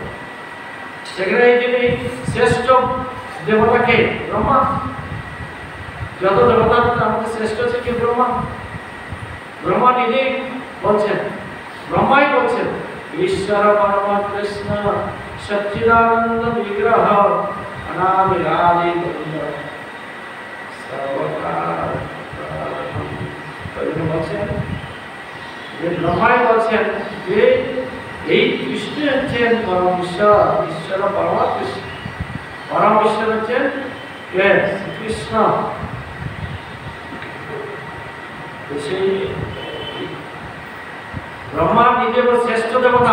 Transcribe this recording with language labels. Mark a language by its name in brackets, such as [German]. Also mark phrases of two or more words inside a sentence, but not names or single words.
[Bangla] সেখানে এই যে শ্রেষ্ঠ দেবতাকে ব্রহ্মা, যত দেবতার আমাদের শ্রেষ্ঠ হচ্ছে কি ব্রহ্মা নিজেই বলছেন, ব্রহ্মাই বলছেন [Sanskrit] ঈশ্বর পরম কৃষ্ণ सच्चिदानंद विग्रह अनादिरादि गोविंद [Bangla] सर्वकाल বলছেন যে ব্রহ্মাই বলছেন যে এই কৃষ্ণ হচ্ছেন পরম ঈশ্বর, [Sanskrit] ঈশ্বর পরম কৃষ্ণ, [Bangla] পরম ঈশ্বর হচ্ছেন কে? কৃষ্ণ। সেই ব্রহ্মা নিজে শ্রেষ্ঠ দেবতা।